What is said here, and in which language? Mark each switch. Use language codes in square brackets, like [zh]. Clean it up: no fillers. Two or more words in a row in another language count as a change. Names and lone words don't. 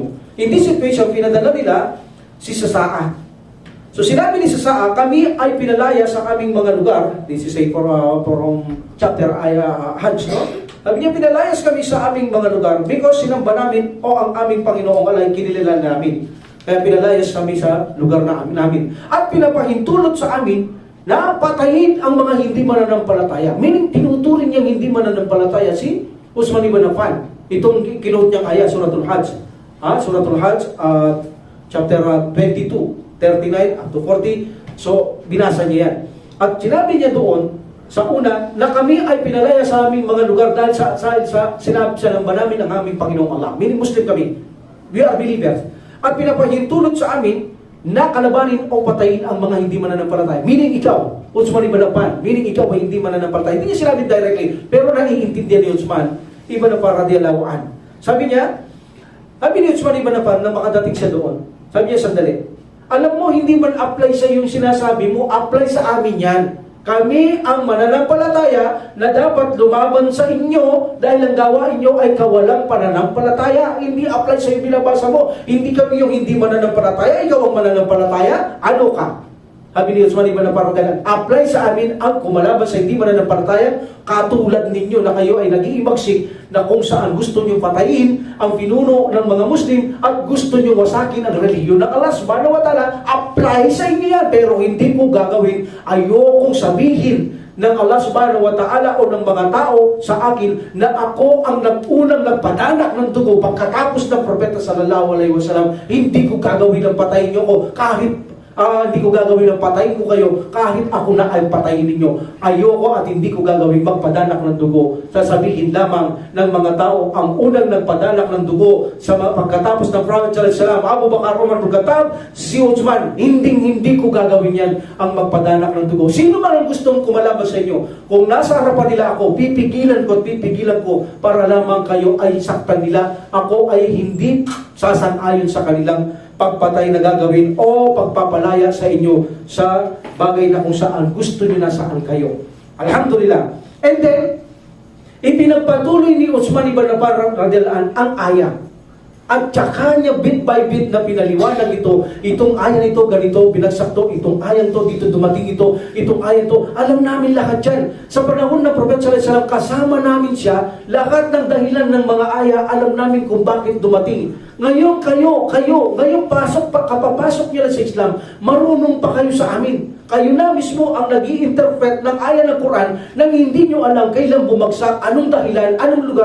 [en] In this situation, [tl] pinadala nila si Sasa'a. So sinabi ni Sasa'a, kami ay pinalaya sa aming mga lugar. [en] This is a from chapter Hajj, no? [tl] Sabi niya, pinalayas kami sa aming mga lugar because sinamba namin o ang aming Panginoong alay kinilala namin. Kaya pinalayas kami sa lugar namin. At pinapahintulot sa amin na patayin ang mga hindi mananampalataya. Meaning, tinuturing niyang hindi mananampalataya si Uthman ibn Affan. Itong kinuot niyang ayat, Suratul Hajj. [en] Suratul Hajj, chapter 22, 39 up to 40. [tl] So, binasa niya yan. At sinabi niya doon, sa una, na kami ay pinalaya sa aming mga lugar dahil sa sinabi sa namba namin ang aming Panginoong Allah. Meaning Muslim kami. [en] We are believers. [tl] At pinapahintulot sa amin na kalabanin o patayin ang mga hindi mananampalataya. Meaning ikaw, Uthman ibn Affan. Meaning ikaw ay hindi mananampalataya. Hindi niya sinabi directly, pero naiintindihan ni Uthman ibn Affan [ar] رضي الله عنه. [tl] Sabi ni Uthman ibn Affan na makadating siya doon. Sabi niya, sandali. Alam mo, hindi man apply sa yung sinasabi mo, apply sa amin yan. Kami ang mananampalataya na dapat lumaban sa inyo dahil ang gawain nyo ay kawalang pananampalataya. Hindi apply sa iyo binabasa mo. Hindi kami yung hindi mananampalataya, ikaw ang mananampalataya. Ano ka? Sabi ni Uthman ibn Affan, apply sa amin ang kumalaban sa hindi mananampalataya, katulad ninyo na kayo ay nag-iimagsik na kung saan gusto nyo patayin ang pinuno ng mga Muslim at gusto nyo wasakin ang reliyon ng Allah [ar] سبحانه وتعالى. [tl] Apply sa inyo yan, pero hindi po gagawin. Ayokong sabihin ng Allah [ar] سبحانه وتعالى [tl] o ng mga tao sa akin na ako ang unang nagpadanak ng dugo pagkatapos ng propeta [ar] صلى الله عليه وسلم. [tl] Hindi ko gagawin ng patayin niyo ko kahit hindi ko gagawin ng patayin ko kayo kahit ako na ay patayin ninyo. Ayoko at hindi ko gagawin magpadanak ng dugo. Sasabihin lamang ng mga tao ang unang nagpadanak ng dugo sa pagkatapos ng Prophet [ar] صلى الله عليه وسلم, [tl] Abu Bakar, Umar bin Khattab, si Uthman. Hindi ko gagawin yan ang magpadanak ng dugo. Sino man ang gustong kumalaban sa inyo, kung nasa harapan nila ako, pipigilan ko para lamang kayo ay saktan nila. Ako ay hindi sasang-ayon sa kanilang pagpatay na gagawin o pagpapalaya sa inyo sa bagay na kung saan gusto nyo na saan kayo. Alhamdulillah. [en] And then, [tl] ipinagpatuloy ni Uthman ibn Affan [ar] رضي الله عنه [tl] ang ayah. At saka niya [en] bit by bit [tl] na pinaliwanag ito. Itong ayah nito, ganito, binagsak to. Itong ayah to, dito dumating ito. Itong ayah to. Alam namin lahat yan. Sa panahon ng Prophet [ar] صلى الله عليه وسلم, [tl] kasama namin siya. Lahat ng dahilan ng mga ayah, alam namin kung bakit dumating. Ngayon ngayon kapapasok niyo sa Islam, marunong pa kayo sa amin. Kayo na mismo ang nag-i-interpret ng ayah ng Quran nang hindi nyo alam kailan bumagsak, anong dahilan, anong lugar.